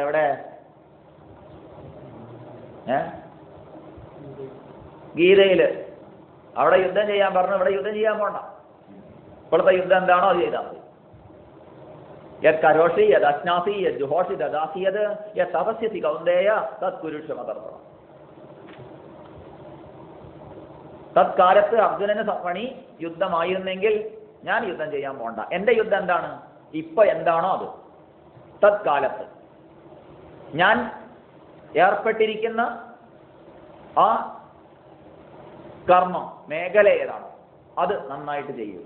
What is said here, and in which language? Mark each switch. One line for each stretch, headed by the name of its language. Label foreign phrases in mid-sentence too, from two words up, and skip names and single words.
Malayalam: എവിടെ? ഗീതയില്. അവിടെ യുദ്ധം ചെയ്യാൻ പറഞ്ഞു, ഇവിടെ യുദ്ധം ചെയ്യാൻ പോണ്ട. ഇപ്പോഴത്തെ യുദ്ധം എന്താണോ അത് ചെയ്താൽ മതി.
Sanskrit: യത് കരോഷി യത് അജ്ഞാസി യത് ജുഹോഷി ദദാസിയത് യത് തപസ്യസി കൗന്ദേയ തത് കുരുക്ഷമതർപ്പണം.
Malayalam: തത്കാലത്ത് അർജുനന് പണി യുദ്ധമായിരുന്നെങ്കിൽ ഞാൻ യുദ്ധം ചെയ്യാൻ പോണ്ട. എന്റെ യുദ്ധം എന്താണ്? ഇപ്പൊ എന്താണോ അത്. തത്കാലത്ത് ഞാൻ ഏർപ്പെട്ടിരിക്കുന്ന ആ കർമ്മം മേഖല ഏതാണോ അത് നന്നായിട്ട് ചെയ്യും.